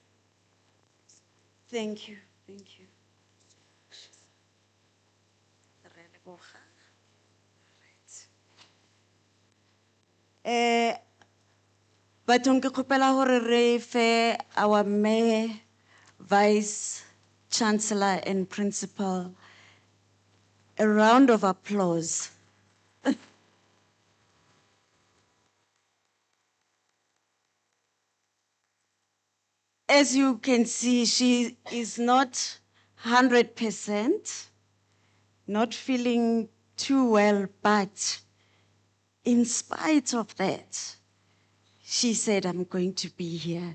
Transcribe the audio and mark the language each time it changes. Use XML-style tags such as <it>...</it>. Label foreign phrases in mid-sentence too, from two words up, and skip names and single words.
<en>Thank you. Thank you.</en> <st>Bathong ke kgopela hore re fe</st> <en>our Mayor, Vice Chancellor and Principal a round of applause. As you can see, she is not 100%, not feeling too well, but in spite of that, she said, I'm going to be here.</en>